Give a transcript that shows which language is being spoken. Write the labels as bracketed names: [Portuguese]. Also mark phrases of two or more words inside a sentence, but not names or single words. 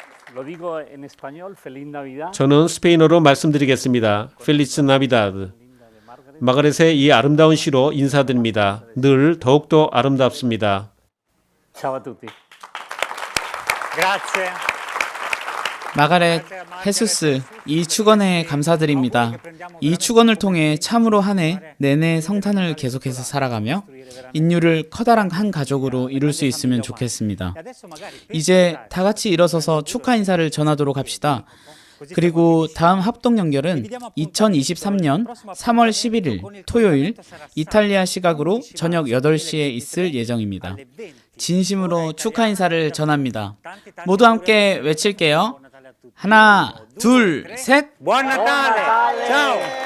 [Korean] 저는 스페인어로 말씀드리겠습니다. [Spanish] Feliz Navidad. [Korean] 마가렛의 이 아름다운 시로 인사드립니다. 늘 더욱더 아름답습니다. [Italian] Ciao a tutti. Grazie. [Korean] 마가렛, 헤수스, 이 축원에 감사드립니다. 이 축원을 통해 참으로 한 해 내내 성탄을 계속해서 살아가며 인류를 커다란 한 가족으로 이룰 수 있으면 좋겠습니다. 이제 다 같이 일어서서 축하 인사를 전하도록 합시다. 그리고 다음 합동 연결은 2023년 3월 11일 토요일 이탈리아 시각으로 저녁 8시에 있을 예정입니다. 진심으로 축하 인사를 전합니다. 모두 함께 외칠게요. 하나, 둘, 셋. [Italian] Buon Natale. Ciao.